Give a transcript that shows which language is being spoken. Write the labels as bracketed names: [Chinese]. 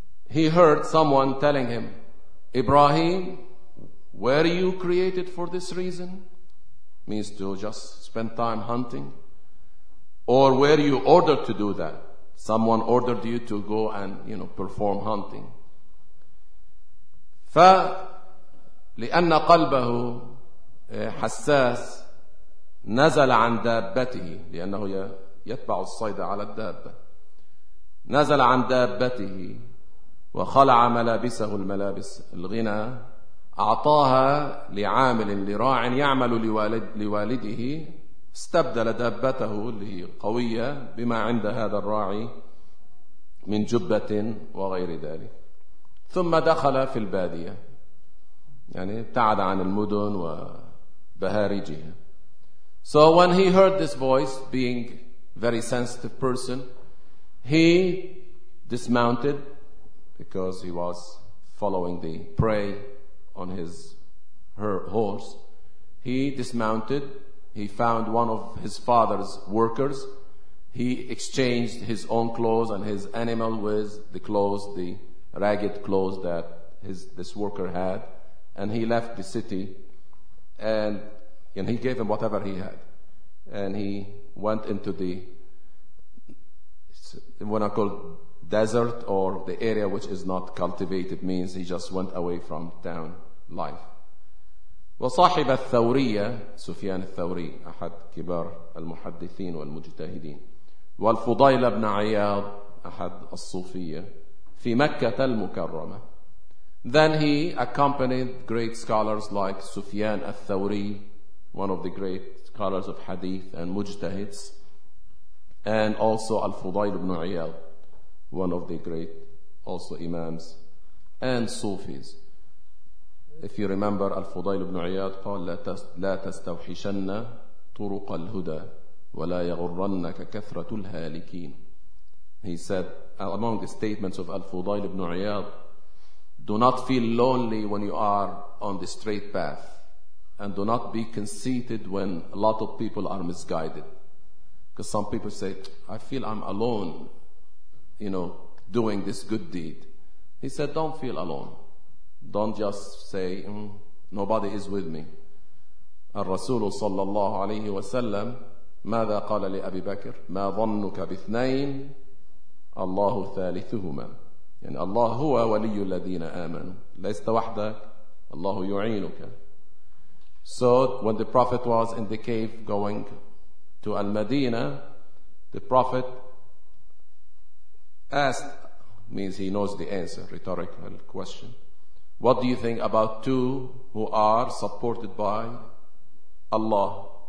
[English] He heard someone telling him, Ibrahim, were you created for this reason? Means to just spend time hunting. Or were you ordered to do that? Someone ordered you to go and, you know, perform hunting. [Arabic] فلأن قلبه حساس نزل عن دابته، لأنه يتبع الصيد على الدابة، نزل عن دابته وخلع ملابسه، الملابس الغنى، أعطاها لعامل لراع يعمل لوالده، استبدل دابته اللي قوية بما عند هذا الراعي من جبة وغير ذلك، ثم دخل في البادية، يعني ابتعد عن المدن وبهارجها. [English] So when he heard this voice, being very sensitive person, he dismounted because he was following the prey on his horse. He dismounted. He found one of his father's workers. He exchanged his own clothes and his animal with the clothes, the ragged clothes that this worker had. And he left the city, and he gave him whatever he had. And he went into the, what I call desert, or the area which is not cultivated, means he just went away from town life. [Arabic] وصاحب الثورية سفيان الثوري أحد كبار المحدثين والمجتهدين، والفضيل بن عياض أحد الصوفية في مكة المكرمة. [English] Then he accompanied great scholars like Sufyan al-Thawri, one of the great scholars of hadith and mujtahids, and also al-Fudayl ibn Iyad, one of the great also imams and Sufis. If you remember, al-Fudayl ibn Iyad [Arabic] قال لا تستوحشن طع طرق الهدى ولا يغرنك كثرة الهالكين. [English] He said among the statements of Al-Fudayl ibn Iyad, do not feel lonely when you are on the straight path, and do not be conceited when a lot of people are misguided. Because some people say, I feel I'm alone, you know, doing this good deed. He said, don't feel alone. Don't just say, nobody is with me. [Arabic] الرسول صلى الله عليه وسلم ماذا قال لأبي بكر؟ ما ظنك باثنين؟ الله ثالثهما. يعني الله هو ولي الذين آمنوا. ليست وحدك، الله يعينك. [English] So when the Prophet was in the cave going to Al-Madinah, the Prophet asked, means he knows the answer, rhetorical question, what do you think about two who are supported by Allah?